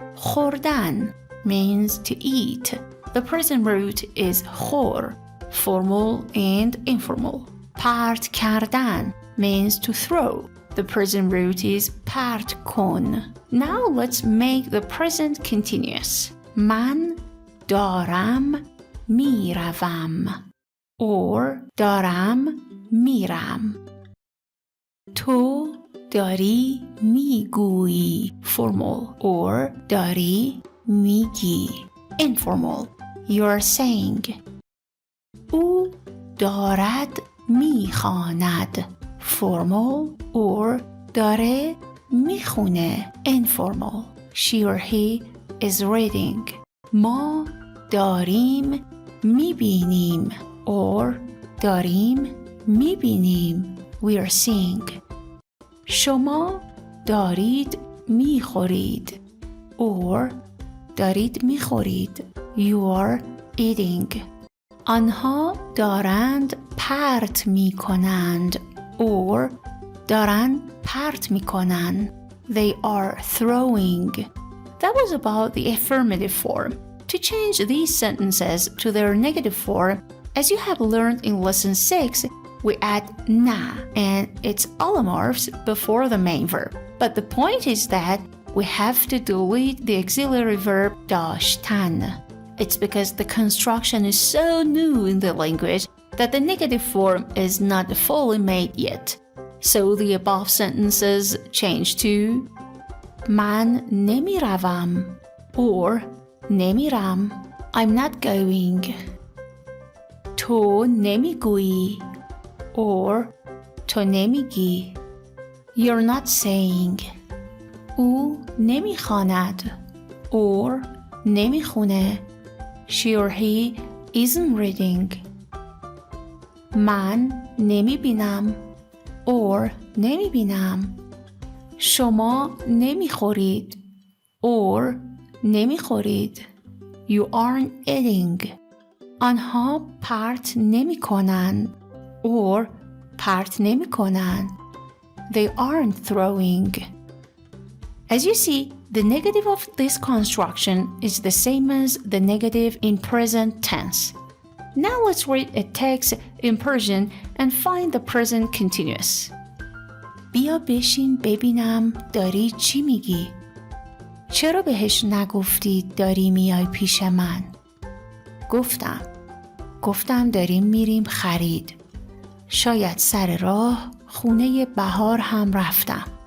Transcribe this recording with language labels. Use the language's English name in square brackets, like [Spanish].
[English] خوردن means to eat. The present root is خور, formal and informal. [Persian] پرت کردن [English] means to throw. The present root is [Persian] پرت کن. [English] Now let's make the present continuous. [Persian] من دارم میروم [English] or [Persian] دارم میرم. تو داری میگویی, [English] formal, or [Persian] داری میگی, [English] informal. You are saying. [Persian] او دارد میخواند, [English] formal, or [Persian] داره میخونه, [English] informal. She or he is reading. [Persian] ما داریم میبینیم [English] or [Persian] داریم میبینیم. [English] We are seeing. [Persian] شما دارید میخورید [English] or [Persian] دارید میخورید. [English] You are eating. [Persian] آنها دارند پرت میکنند [English] or [Persian] دارند پرت میکنند. [English] They are throwing. That was about the affirmative form. To change these sentences to their negative form, as you have learned in lesson 6, we add na and its allomorphs before the main verb. But the point is that we have to delete the auxiliary verb داشتن. It's because the construction is so new in the language that the negative form is not fully made yet. So the above sentences change to [Persian] من نمی روم [English] or [Persian] نمی رم. [English] I'm not going. [Persian] تو نمی گویی [English] or [Persian] تو نمی گی. [English] You're not saying. [Persian] او نمی خواند [English] or [Persian] نمی خونه. [English] She or he isn't reading. [Persian] من نمی بینم [English] or [Persian] نمی بینم. شما نمی خورید [English] or [Persian] نمی خورید. [English] You aren't eating. [Persian] آنها پرت نمی کنند [English] or [Persian] پرت نمی کنند. [English] They aren't throwing. As you see, the negative of this construction is the same as the negative in present tense. Now let's read a text in Persian and find the present continuous. [Persian] بیا بشین ببینم داری چی میگی؟ چرا بهش نگفتی داری میای پیش من؟ گفتم داریم میریم خرید. شاید سر راه خونه بهار هم رفتم.